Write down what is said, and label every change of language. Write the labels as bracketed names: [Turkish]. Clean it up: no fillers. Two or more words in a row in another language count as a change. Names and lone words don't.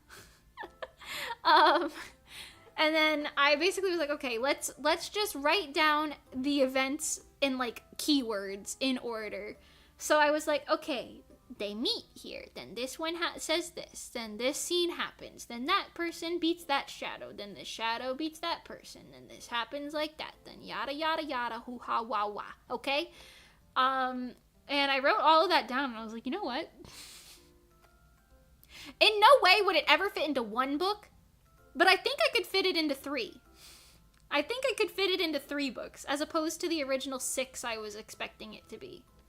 [English] And then I basically was like, okay, let's just write down the events in, like, keywords in order. So I was like, okay, they meet here, then this one says this, then this scene happens, then that person beats that shadow, then the shadow beats that person, then this happens like that, then yada yada yada, hoo ha wah wah, okay? And I wrote all of that down, and I was like, you know what? In no way would it ever fit into one book, but I think I could fit it into 3. I think I could fit it into 3 books, as opposed to the original 6 I was expecting it to be.